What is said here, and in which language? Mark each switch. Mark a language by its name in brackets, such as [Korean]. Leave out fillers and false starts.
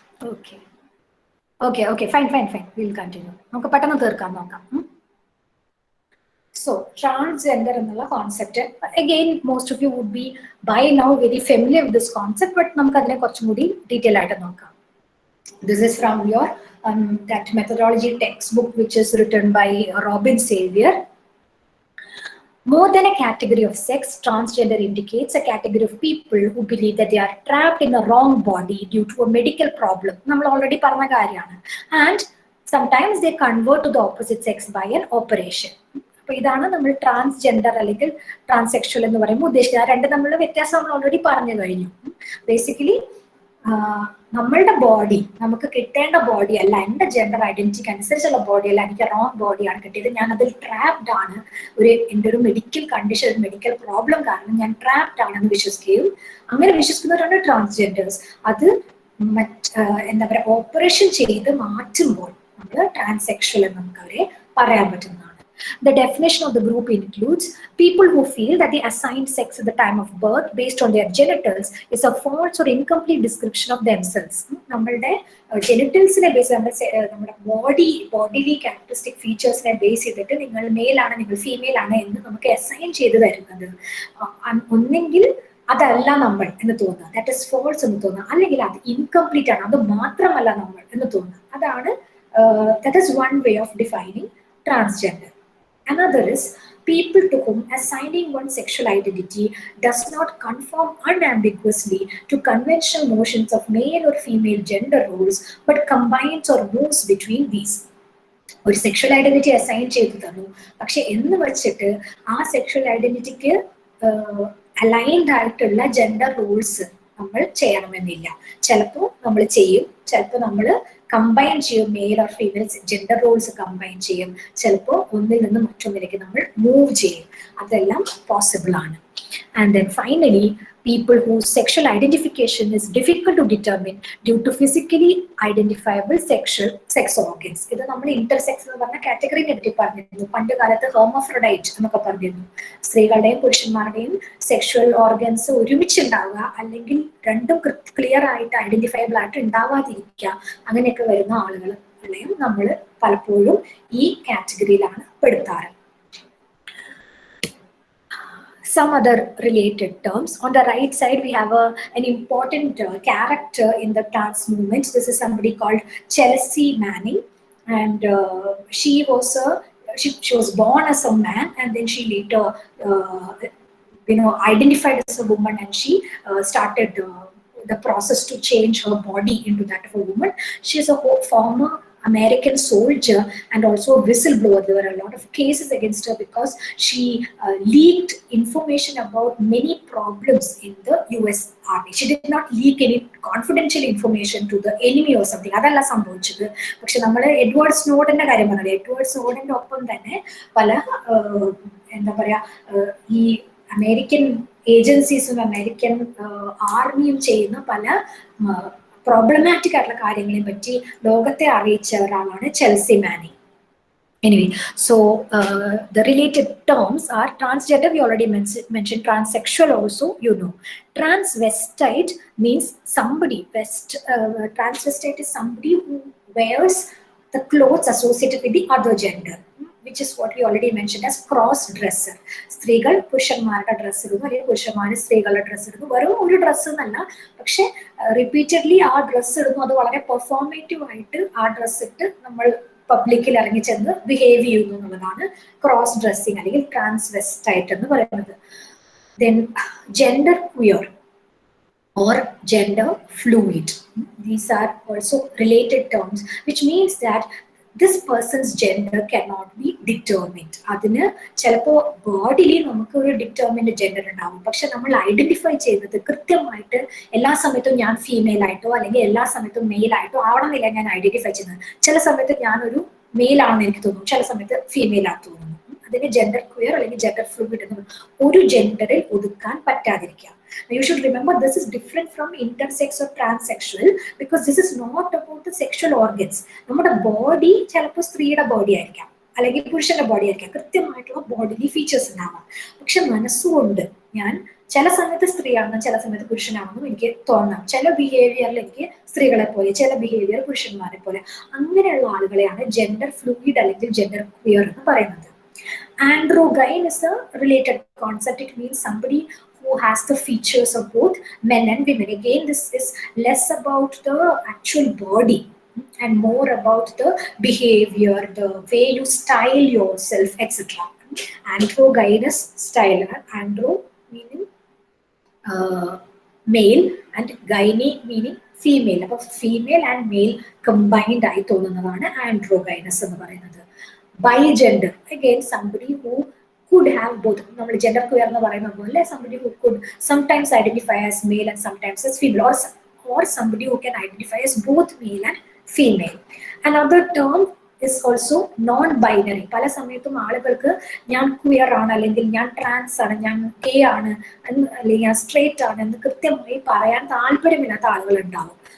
[English] Okay okay okay, fine fine fine, will continue. [Malayalam] നമുക്ക് പെട്ടെന്ന് തീർക്കാൻ നോക്കാം. [English] So, transgender എന്നുള്ള concept, again most of you would be by now very familiar with this concept, but [Malayalam] നമുക്ക് അതിനെ കുറച്ചും കൂടി ഡീറ്റെയിൽ ആയിട്ട് നോക്കാം. [English] This is from your that methodology textbook which is written by Robin Xavier. More than a category of sex, transgender indicates a category of people who believe that they are trapped in a wrong body due to a medical problem. [Malayalam] നമ്മൾ already പറഞ്ഞ കാര്യമാണ്. [English] And sometimes they convert to the opposite sex by an operation. [Malayalam] അപ്പോൾ ഇതാണ് നമ്മൾ transgender അല്ലെങ്കിൽ transsexual എന്ന് പറയുമ്പോൾ ഉദ്ദേശിക്കുന്നത്. രണ്ട് തമ്മിലുള്ള വ്യത്യാസം നമ്മൾ ഓൾറെഡി പറഞ്ഞു കഴിഞ്ഞു. ബേസിക്കലി നമ്മളുടെ ബോഡി നമുക്ക് കിട്ടേണ്ട ബോഡി അല്ല, എൻ്റെ ജെൻഡർ ഐഡന്റിറ്റിക്ക് അനുസരിച്ചുള്ള ബോഡി അല്ല, എനിക്ക് റോങ് ബോഡിയാണ് കിട്ടിയത്, ഞാൻ അതിൽ ട്രാപ്ഡ് ആണ്, എൻ്റെ ഒരു മെഡിക്കൽ കണ്ടീഷൻ, ഒരു മെഡിക്കൽ പ്രോബ്ലം കാരണം ഞാൻ ട്രാപ്ഡ് ആണെന്ന് വിശ്വസിക്കുകയും അങ്ങനെ വിശ്വസിക്കുന്നവരാണ് ട്രാൻസ്ജെൻഡേഴ്സ്. അത് എന്താ പറയുക, ഓപ്പറേഷൻ ചെയ്ത് മാറ്റുമ്പോൾ നമ്മൾ ട്രാൻസെക്ഷൽ എന്ന് നമുക്ക് അവരെ പറയാൻ പറ്റുന്നതാണ്. [English] The definition of the group includes people who feel that the assigned sex at the time of birth based on their genitals is a false or incomplete description of themselves. [Malayalam] നമ്മളുടെ ജെനിറ്റൽസിനെ base, നമ്മുടെ bodily characteristic ഫീച്ചേഴ്സിനെ base ചെയ്തിട്ട് നിങ്ങൾ മെയിലാണ്, നിങ്ങൾ female ആണ് എന്ന് നമുക്ക് assign ചെയ്ത് തരുന്നത്. ഒന്നെങ്കിൽ അതല്ല നമ്മൾ എന്ന് തോന്നുക, [English] that is false [Malayalam] എന്ന് തോന്നുക, അല്ലെങ്കിൽ അത് ഇൻകംപ്ലീറ്റ് ആണ്, അത് മാത്രമല്ല നമ്മൾ എന്ന് തോന്നുക. [English] അതാണ് that is one way of defining transgender. Another is people to whom assigning one's sexual identity does not conform unambiguously to conventional notions of male or female gender roles, but combines or moves between these. [Malayalam] ഒരു sexual identity assign ചെയ്തു തന്നു. പക്ഷെ എന്ന് വെച്ചിട്ട് ആ sexual ഐഡന്റിറ്റിക്ക് aligned ആയിട്ടുള്ള gender roles നമ്മൾ ചെയ്യണമെന്നില്ല. ചിലപ്പോൾ നമ്മൾ ചെയ്യും, ചിലപ്പോൾ നമ്മൾ കമ്പൈൻ ചെയ്യും, male or female gender roles combine ചെയ്യും, ചിലപ്പോൾ ഒന്നിൽ നിന്ന് മറ്റൊന്നിലേക്ക് നമ്മൾ മൂവ് ചെയ്യും. അതെല്ലാം പോസിബിൾ ആണ്. [English] And then finally, people whose sexual identification is difficult to determine due to physically identifiable sex organs. [Malayalam] ഇത് നമ്മൾ ഇന്റർസെക്സ് എന്ന് പറഞ്ഞ കാറ്റഗറിനെ പറ്റി പറഞ്ഞിരുന്നു. പണ്ട് കാലത്ത് ഹെർമോഫ്രോഡൈറ്റ് എന്നൊക്കെ പറഞ്ഞിരുന്നു. സ്ത്രീകളുടെയും പുരുഷന്മാരുടെയും സെക്ഷൽ ഓർഗൻസ് ഒരുമിച്ചുണ്ടാവുക, അല്ലെങ്കിൽ രണ്ടും ക്ലിയർ ആയിട്ട് ഐഡന്റിഫയബിൾ ആയിട്ട് ഉണ്ടാവാതിരിക്കുക, അങ്ങനെയൊക്കെ വരുന്ന ആളുകളെയും നമ്മൾ പലപ്പോഴും ഈ കാറ്റഗറിയിലാണ് പെടുത്താറ്. [English] Some other related terms. On the right side, we have an important character in the trans movement. This is somebody called Chelsea Manning, and she was born as a man, and then she later, identified as a woman, and she started the process to change her body into that of a woman. She is a former American soldier and also a whistleblower. There were a lot of cases against her because she leaked information about many problems in the US Army. She did not leak any confidential information to the enemy or something. [Malayalam] അതല്ല സംഭവിച്ചത്. പക്ഷെ നമ്മൾ Edward സ്നോഡന്റെ കാര്യം പറഞ്ഞത്, Edward സ്നോഡന്റെ ഒപ്പം തന്നെ പല എന്താ പറയാ ഈ അമേരിക്കൻ ഏജൻസീസും അമേരിക്കൻ ആർമിയും ചെയ്യുന്ന പല problematic ആയിട്ടുള്ള കാര്യങ്ങളെ പറ്റി ലോകത്തെ അറിയിച്ച ഒരാളാണ് Chelsea Manning. [English] Anyway, so the related terms are transgender, we already mentioned, transsexual also, Transvestite means somebody, transvestite is somebody who wears the clothes associated with the other gender, which is what we already mentioned as cross dresser. [Malayalam] സ്ത്രീകൾ പുരുഷന്മാരുടെ dress ഇടുന്നു, അല്ലെങ്കിൽ പുരുഷന്മാർ സ്ത്രീകളുടെ dress ഇടുന്നു. വെറും ഒരു dress എന്നല്ല, പക്ഷെ റിപ്പീറ്റഡ്ലി ആ ഡ്രസ്സ് ഇടുന്നു. അത് വളരെ പെർഫോമേറ്റീവ് ആയിട്ട് ആ ഡ്രസ്സ് ഇട്ട് നമ്മൾ പബ്ലിക്കിൽ ഇറങ്ങി ചെന്ന് ബിഹേവ് ചെയ്യുന്നു എന്നുള്ളതാണ് ക്രോസ് ഡ്രസ്സിങ് അല്ലെങ്കിൽ ട്രാൻസ്വെസ്റ്റൈറ്റ് എന്ന് പറയുന്നത്. [English] Then gender queer or gender fluid. These are also related terms, which means that this person's gender cannot be determined. [Malayalam] അതിന് ചിലപ്പോൾ ബോഡിയിൽ നമുക്ക് ഒരു ഡിറ്റർമിൻഡ് ജെൻഡർ ഉണ്ടാവും, പക്ഷെ നമ്മൾ ഐഡന്റിഫൈ ചെയ്യുന്നത് കൃത്യമായിട്ട് എല്ലാ സമയത്തും ഞാൻ ഫീമെയിൽ ആയിട്ടോ അല്ലെങ്കിൽ എല്ലാ സമയത്തും മെയിൽ ആയിട്ടോ ആവണമെന്നില്ല ഞാൻ ഐഡന്റിഫൈ ചെയ്യുന്നത്. ചില സമയത്ത് ഞാനൊരു മെയിൽ ആണെന്ന് എനിക്ക് തോന്നും, ചില സമയത്ത് ഫീമെയിൽ ആണെന്ന് തോന്നുന്നു. അതിന് ജെൻഡർ ക്വിയർ അല്ലെങ്കിൽ ജെൻഡർ ഫ്ലൂയിഡ് എന്ന് ഒരു ജെൻഡറിൽ ഒതുക്കാൻ പറ്റാതിരിക്കുക. [English] You should remember this is different from intersex or transsexual because this is not about the sexual organs. [Malayalam] നമ്മുടെ ബോഡി ചിലപ്പോൾ സ്ത്രീയുടെ ബോഡി ആയിരിക്കാം അല്ലെങ്കിൽ പുരുഷന്റെ ബോഡി ആയിരിക്കാം, കൃത്യമായിട്ടുള്ള ബോഡിലി ഫീച്ചേഴ്സ് ഉണ്ടാവാം. പക്ഷെ മനസ്സുകൊണ്ട് ഞാൻ ചില സമയത്ത് സ്ത്രീയാണെന്നും ചില സമയത്ത് പുരുഷനാണെന്നും എനിക്ക് തോന്നാം. ചില ബിഹേവിയറിൽ എനിക്ക് സ്ത്രീകളെ പോലെ, ചില ബിഹേവിയർ പുരുഷന്മാരെ പോലെ. അങ്ങനെയുള്ള ആളുകളെയാണ് ജെൻഡർ ഫ്ലൂയിഡ് അല്ലെങ്കിൽ ജെൻഡർ ക്വിയർ എന്ന് പറയുന്നത്. [English] Androgyne is a related concept. It means somebody who has the features of both men and women. Again, this is less about the actual body and more about the behavior, the way you style yourself, etc. Androgynous style. Andro meaning male and gyne meaning female. [Malayalam] അപ്പോൾ [English] female and male [Malayalam] combined ആയി തോന്നുന്നതാണ് ആൻഡ്രോഗൈനസ് എന്ന് പറയുന്നത്. [English] Bigender, again somebody who could have both. [Malayalam] നമ്മൾ gender queer എന്ന് പറയുന്ന പോലെ [English] somebody who could sometimes identify as male and sometimes as female, or somebody who can identify as both male and female. Another term is also non-binary. [Malayalam] പല സമയത്തും ആളുകൾക്ക് ഞാൻ queer ആണ് അല്ലെങ്കിൽ ഞാൻ ട്രാൻസ് ആണ്, ഞാൻ ഗേ ആണ് അല്ലെങ്കിൽ ഞാൻ സ്ട്രേറ്റ് ആണ് എന്ന് കൃത്യമായി പറയാൻ താല്പര്യമില്ലാത്ത ആളുകൾ ഉണ്ടാവും.